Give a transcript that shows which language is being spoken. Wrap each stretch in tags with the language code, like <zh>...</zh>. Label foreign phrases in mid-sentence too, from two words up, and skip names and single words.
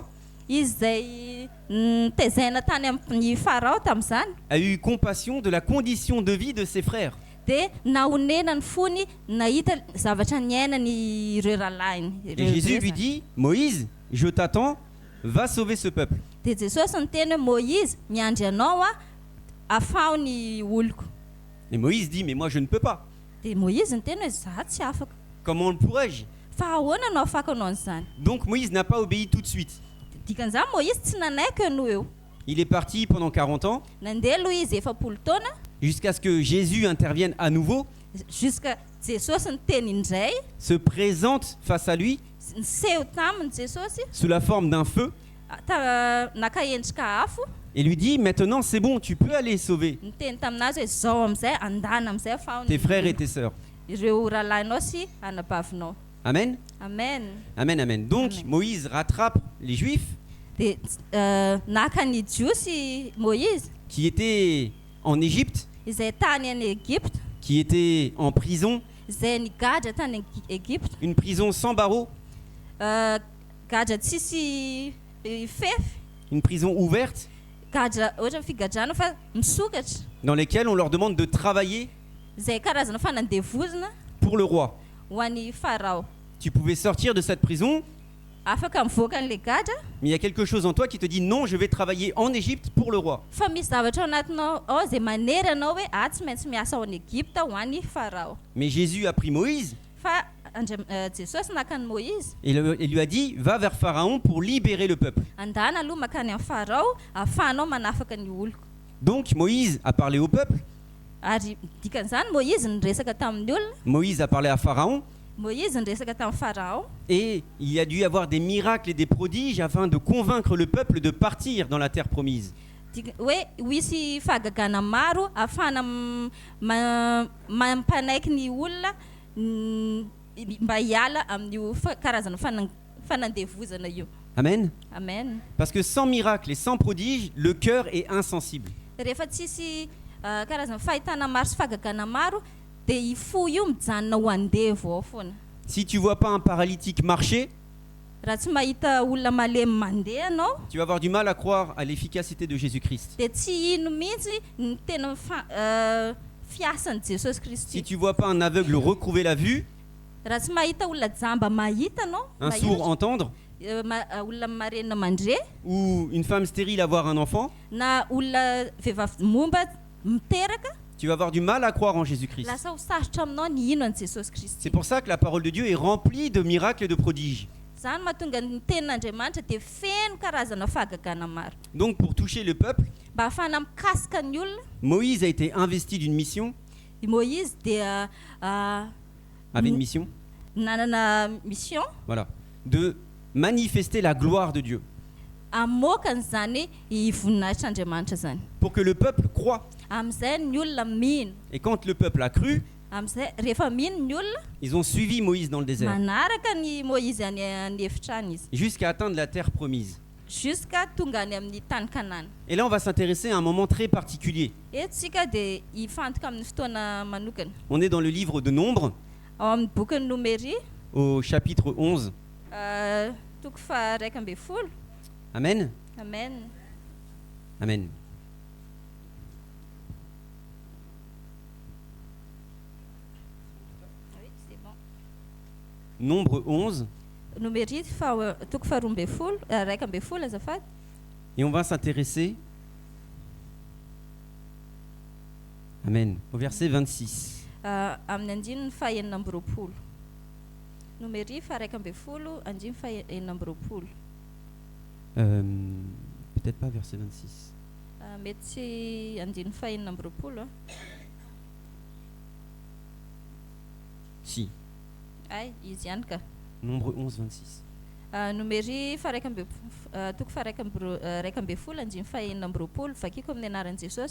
<mg>Izy zay nitaizana tany amin'ny Farao tamin'izany</mg> <fr>a eu compassion de la condition de vie de ses frères.</fr> <mg>dia nahonena ny fony nahita zavatra niainany ireo rahalainy.</mg> <fr>Et Jésus lui dit, Moïse, je t'attends, va sauver ce peuple.</fr> <mg>dia Jesosy niteny hoe Moïse miandry anao a afao ny oloko.</mg> <fr>Et Moïse dit, mais moi je ne peux pas.</fr> <mg>Dia Moïse niteny hoe za tsy afaka.</mg> <fr>Comment le pourrais-je?</fr> <mg>Fa ahoana anao afaka anao an'izany?</mg> <fr>Donc Moïse n'a pas obéi tout de suite.</fr> <mg>Dikan'izany Moïse tsy nanaiky aloha eo.</mg> <fr>Il est parti pendant 40 ans,</fr> <mg>Nandeha aloha izy 40 taona</mg> <fr>jusqu'à ce que Jésus intervienne à nouveau,</fr> <mg>jusqu'à Jesosy niteny indray,</mg> <fr>se présente face à lui</fr> <mg>niseho taminy Jesosy</mg> <fr>sous la forme d'un feu</fr> <mg>naka endrika afo,</mg> <fr>et lui dit, maintenant c'est bon, tu peux aller sauver</fr> <mg>niteny taminazy hoe zao am'izay andana am'izay afao</mg> <fr>tes frères et tes sœurs.</fr> <mg>ireo rahalahinao sy anabavinao. Amen. Amen. Amen, amen. Donc Amen.</mg> <fr>Moïse rattrape les Juifs</fr> <mg>Dia naka ny jiosy Moïse</mg> <fr>qui étaient en Égypte,</fr> <mg>izay tany any Egypte,</mg> <fr>qui étaient en prison,</fr> <mg>izay nigadra tany Egypte,</mg> <fr>une prison sans barreaux,</fr> <mg>gadra tsisy fefy,</mg> <fr>une prison ouverte,</fr> <mg>gadra ohatra figadrana fa misokatra,</mg> <fr>dans lesquelles on leur demande de travailler</fr> <mg>izay karazana fanandevozana</mg> <fr>pour le roi.</fr> <mg>ho an'ny Farao.</mg> <fr>Tu pouvais sortir de cette prison,</fr> <mg>Afaka mivoaka an'le gadra,</mg> <fr>mais il y a quelque chose en toi qui te dit, non, je vais travailler en Égypte pour le roi.</fr> <mg>fa misy zavatra ao anatinao ao izay manery anao hoe tsy maintsy miasa ao an'Egypta ho an'ny Farao.</mg> <fr>Mais Jésus a pris Moïse</fr> <mg>Fa Jesosy naka ny Moïse</mg> <fr>et lui a dit, va vers Pharaon pour libérer le peuple.</fr> <mg>andana aloha makany amin'ny Farao ahafahanao manafaka ny oloko.</mg> <fr>Donc Moïse a parlé au peuple,</fr> <mg>Ary dikan'izany Moïse niresaka tamin'ny olona,</mg> <fr>Moïse a parlé à Pharaon,</fr> <mg>Moïse niresaka tamin'ny Farao,</mg> <fr>et il y a dû y avoir des miracles et des prodiges afin de convaincre le peuple de partir dans la terre promise.</fr> <mg>hoe hoisy fahagagana maro ahafahana mampanaiky ny olona mba hiala amin'io karazana fanandevozana io. Amen. Amen.</mg> <fr>Parce que sans miracle et sans prodige, le cœur est insensible.</fr> <mg>Rehefa tsisy karazana fahitana maro sy fahagagana maro dia ifo io mijanona ho andevo ao foana.</mg> <fr>Si tu vois pas un paralytique marcher,</fr> <mg>Raha tsy mahita olona malemy mandeha anao</mg> <fr>tu vas avoir du mal à croire à l'efficacité de Jésus-Christ.</fr> <mg>dia tsy ino mihitsy ny tena fiasan'i Jesosy</mg> <fr>Si</fr> <mg>Kristy.</mg> <fr>tu vois pas un aveugle retrouver la vue,</fr> <mg>Raha tsy mahita olona jamba mahita anao,</mg> <fr>un sourd entendre,</fr> <mg>olona marenina mandre,</mg> <fr>ou une femme stérile avoir un enfant,</fr> <mg>na olona vehivavy momba miteraka,</mg> <fr>tu vas avoir du mal à croire en Jésus-Christ.</fr> <mg>lasa ho sarotra aminao ny ino an'i Jesosy</mg> <fr>C'est</fr> <mg>Kristy.</mg> <fr>pour ça que la parole de Dieu est remplie de miracles et de prodiges.</fr> <mg>Zany mahatonga ny tenin'Andriamanitra dia feno karazana fahagagana maro.</mg> <fr>Donc pour toucher le peuple,</fr> <mg>Mba ahafahana mikasika ny olona,</mg> <fr>Moïse a été investi d'une mission,</fr> <mg>i Moïse dia</mg> <fr>avait une mission,</fr> <mg>nanana mission</mg> <fr>voilà, de manifester la gloire de Dieu,</fr> <mg>amoaka an'izany voninahitr'Andriamanitra zany.</mg> <fr>pour que le peuple croie.</fr> <mg>Amin'izay ny olona mino.</mg> <fr>Et quand le peuple a cru,</fr> <mg>Amin'izay rehefa mino ny olona,</mg> <fr>ils ont suivi Moïse dans le désert,</fr> <mg>manaraka ny Moïse any efitra izy</mg> <fr>jusqu'à atteindre la terre promise.</fr> <mg>jusqu'à tonga any amin'ny tany Kanana.</mg> <fr>Et là, on va s'intéresser à un moment très particulier.</fr> <mg>Eto tsika dia hifantoka amin'ny fotoana manokana.</mg> <fr>On est dans le livre de Nombre,</fr> <mg>Ao amin'ny boky ny Nomery,</mg> <fr>au chapitre 11.</fr> <mg>toko faha 12. Amen. Amen. Amen.</mg> <fr>Oui, c'est bon. Nombre 11.</fr> <mg>Nomery toko faha 12 azafady.</mg> <fr>Et on va s'intéresser, Amen, au verset 26.</fr> <mg>Amin'ny andininy faha 20. Nomery faha 12, andiny faha 20.</mg> <fr>Peut-être pas verset 26.</fr> <mg>Mety tsy andiny faha 20</mg> <fr>Si,</fr> <mg>ay izy ihany ka.</mg> <fr>Nombre 11, 26.</fr> <mg>Nomery toko faha 12, andiny faha 20, vakiko amin'ny anaran'i Jesosy.</mg>